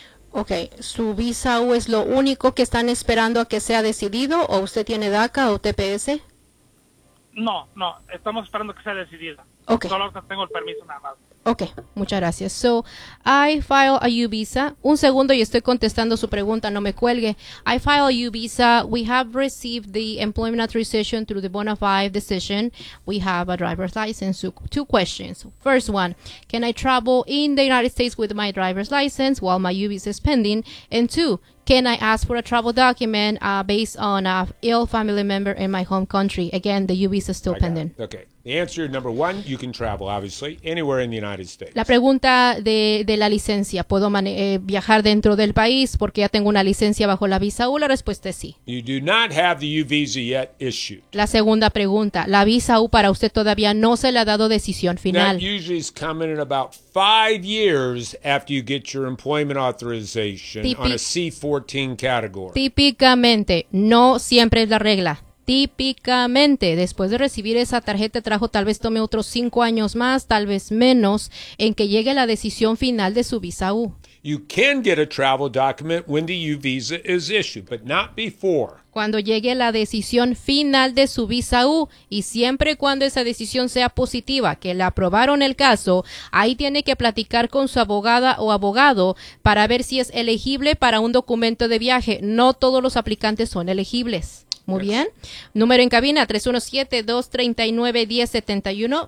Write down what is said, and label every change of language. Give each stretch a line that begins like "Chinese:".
Spanish: Ok, ¿su visa U es lo único que están esperando a que sea decidido o usted tiene DACA o TPS? No, estamos esperando que sea decidida.
English: Okay.
Spanish: Solo tengo el permiso nada más. Ok, muchas gracias.
English: So, I file a U visa.
Spanish: Un segundo y estoy contestando su pregunta, no me cuelgue.
English: I file a U visa. We have received the employment authorization through the bona fide decision. We have a driver's license. Two questions. First one, can I travel in the United States with my driver's license while my U visa is pending? And two, can I ask for a travel document based on a ill family member in my home country? Again, the U visa is still pending. Okay. The answer number one, you can travel, obviously, anywhere in the United States.
Spanish: La pregunta de la licencia, ¿puedo viajar dentro del país porque ya tengo una licencia bajo la visa U? La respuesta es sí.
English: You do not have the U visa yet issued.
Spanish: La segunda pregunta, la visa U para usted todavía no se le ha dado decisión final.
English: That usually is coming in about 5 years after you get your employment authorization on a C-14 category.
Spanish: Típicamente, no siempre es la regla. Típicamente, después de recibir esa tarjeta de trabajo, tal vez tome otros 5 años más, tal vez menos, en que llegue la decisión final de su visa U.
English: You can get a travel document when the U visa is issued, but not before.
Spanish: Cuando llegue la decisión final de su visa U, y siempre cuando esa decisión sea positiva, que le aprobaron el caso, ahí tiene que platicar con su abogada o abogado para ver si es elegible para un documento de viaje. No todos los aplicantes son elegibles. Muy bien. Número en cabina, 317-239-1071.